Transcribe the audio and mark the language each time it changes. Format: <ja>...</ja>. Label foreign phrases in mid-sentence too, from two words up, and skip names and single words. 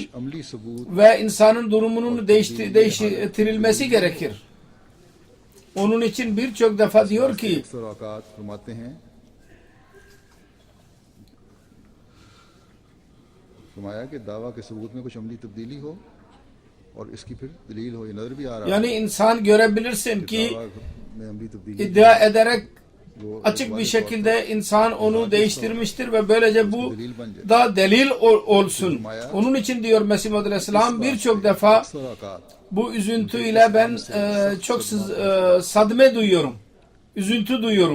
<ur>عملی ثبوت</ur> <tr>ve insanın durumunun değiştirilmesi gerekir. Onun için birçok defa diyor ki</tr> <ur>اکثر اوقات فرماتے ہیں فرمایا کہ دعویٰ کے ثبوت میں کچھ عملی تبدیلی ہو اور اس کی پھر دلیل ہو یہ نظر بھی آ رہا ہے</ur> <tr>yani insan görebilirsin ki</tr> <ur>دعویٰ میں عملی تبدیلی</ur> <tr>iddia ederek</tr> <ur>वो</ur> <tr>açık bir şekilde insan onu değiştirmiştir ve böylece bu da delil olsun. Onun için diyor Mesih Maud Aleyhisselam birçok defa</tr> <ur>اکثر اوقات</ur> <tr>bu üzüntüyle ben çok sadme duyuyorum. Üzüntü duyuyorum.</tr>